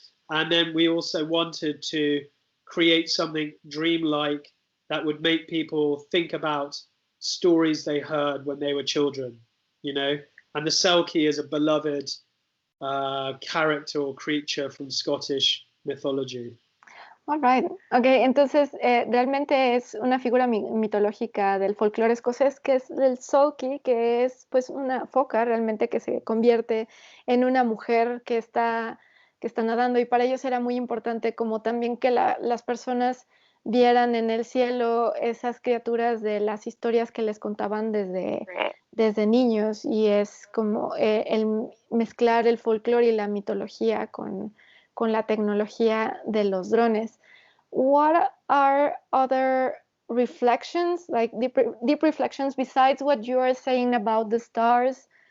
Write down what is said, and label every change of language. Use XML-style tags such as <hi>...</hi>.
<en>And then we also wanted to create something dreamlike that would make people think about stories they heard when they were children, you know. And the selkie is a beloved character or creature from Scottish mythology. All right.</en> <es>Ok, entonces realmente es una figura mitológica del folclore escocés que es el sulky, que es pues una foca realmente que se convierte en una mujer que está nadando y para ellos era muy importante como también que las personas vieran en el cielo esas criaturas de las historias que les contaban desde niños y es como el mezclar el folclore y la mitología con la tecnología de los drones.</es> <en>What are other reflections, like deep reflections, besides what you are saying about the stars?</en>